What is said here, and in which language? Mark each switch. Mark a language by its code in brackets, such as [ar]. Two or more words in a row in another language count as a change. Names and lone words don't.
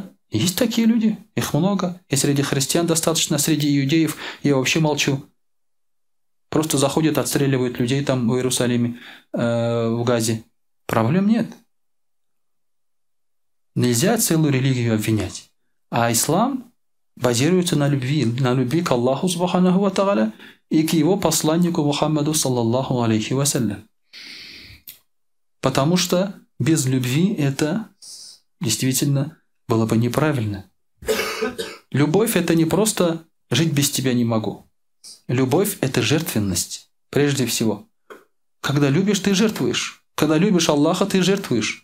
[ru] Есть такие люди, их много. И среди христиан достаточно, среди иудеев я вообще молчу. Просто заходят, отстреливают людей там в Иерусалиме, в Газе. Проблем нет. Нельзя целую религию обвинять. А ислам базируется на любви к Аллаху [ar] سبحانه وتعالى [ru] и к его посланнику Мухаммаду [ar] صلى الله عليه وسلم. [ru] Потому что без любви это действительно было бы неправильно. Любовь – это не просто «жить без тебя не могу». Любовь – это жертвенность, прежде всего. Когда любишь, ты жертвуешь. Когда любишь Аллаха, ты жертвуешь.